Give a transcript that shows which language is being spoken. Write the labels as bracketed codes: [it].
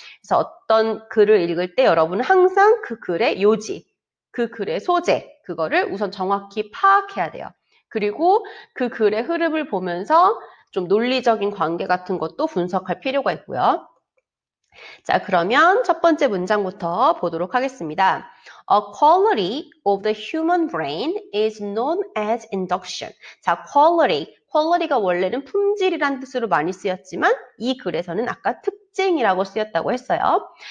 [ko] 그래서 어떤 글을 읽을 때 여러분은 항상 그 글의 요지, 그 글의 소재, 그거를 우선 정확히 파악해야 돼요. 그리고 그 글의 흐름을 보면서 좀 논리적인 관계 같은 것도 분석할 필요가 있고요. 자, 그러면 첫 번째 문장부터 보도록 하겠습니다. [en] A quality of the human brain is known as induction. [ko] 자, quality가 원래는 품질이란 뜻으로 많이 쓰였지만 이 글에서는 아까 특징이라고 쓰였다고 했어요.